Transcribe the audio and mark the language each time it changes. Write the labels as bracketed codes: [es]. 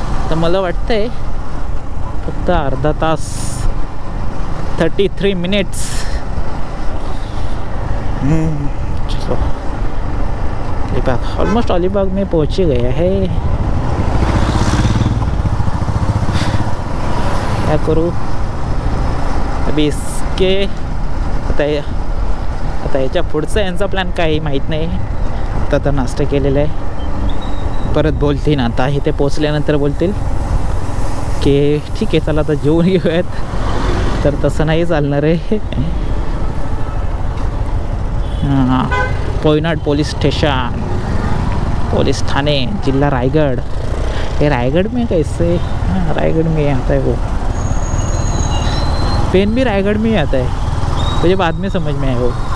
[mr] तर मला वाटतंय फक्त अर्धा तास 33 मिनट्स। [hi] चलो अलीबाग, ऑलमोस्ट अलीबाग में पहुंच ही गया है। क्या करूँ अभी इसके, [mr] आता याच्या पुढचा यांचा प्लॅन काही माहीत नाही। आता तर नाश्ता केलेला आहे, परत बोलतील आता इथे पोचल्यानंतर बोलतील की ठीक आहे चला आता जेवून घेऊयात, तर तसं नाही चालणार आहे। [hi] हां, पोयनाड पोलीस स्टेशन, पुलिस थाने, जिला रायगढ़। ये रायगढ़ में कैसे? हाँ रायगढ़ में आता है वो, पेन भी रायगढ़ में ही आता है, मुझे बाद में समझ में आया वो।